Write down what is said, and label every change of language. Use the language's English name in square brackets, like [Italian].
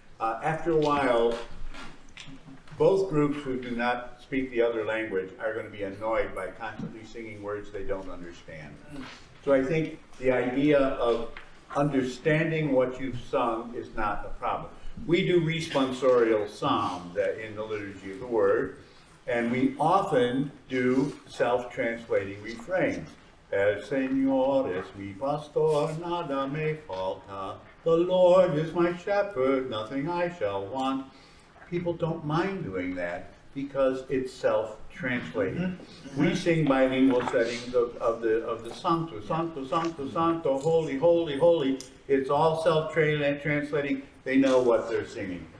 [English] After a while, both groups who do not speak the other language are going to be annoyed by constantly singing words they don't understand. So I think the idea of understanding what you've sung is not a problem. We do responsorial psalms in the liturgy of the word, and we often do self-translating refrains. [Spanish] El Señor es mi pastor, nada me falta. [English] The Lord is my shepherd, nothing I shall want. People don't mind doing that. because it's self-translating. We sing bilingual settings of the [Spanish] Santo, Santo, Santo, Santo, [English] Holy, Holy, Holy. It's all self-translating. They know what they're singing.